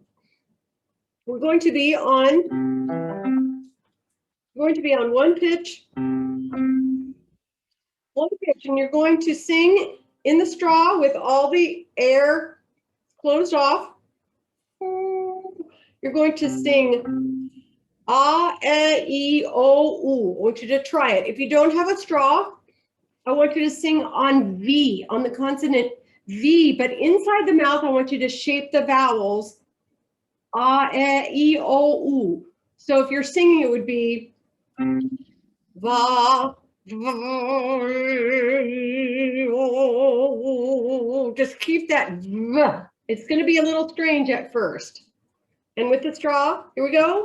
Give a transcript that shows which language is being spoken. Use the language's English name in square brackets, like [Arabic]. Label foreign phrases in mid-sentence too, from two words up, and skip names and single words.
[English] We're going to be on one pitch, and you're going to sing in the straw with all the air closed off. You're going to sing ah, e, o, u. I want you to try it. If you don't have a straw, I want you to sing on V, on the consonant V, but inside the mouth, I want you to shape the vowels ah, e, o, u. So if you're singing, it would be va, just keep that v. It's going to be a little strange at first. And with the straw, here we go.